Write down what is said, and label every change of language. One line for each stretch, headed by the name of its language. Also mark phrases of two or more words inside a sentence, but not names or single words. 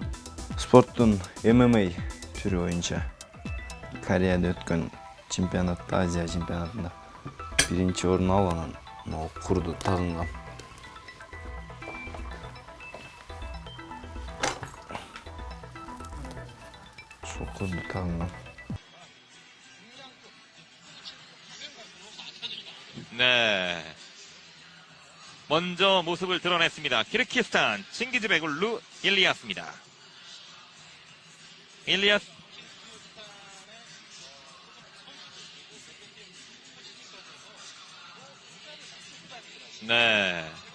Kyrgyz: Спорттун ММА түрү боюнча Кореяда өткөн чемпионатта, Азия чемпионатында биринчи орун алып, анан могу курду тагынгам. Ушул курду тагынгам.
Korean: 네. 먼저 모습을 드러냈습니다. 키르기스탄 칭기즈베굴루 일리아스입니다. 일리아스. 네.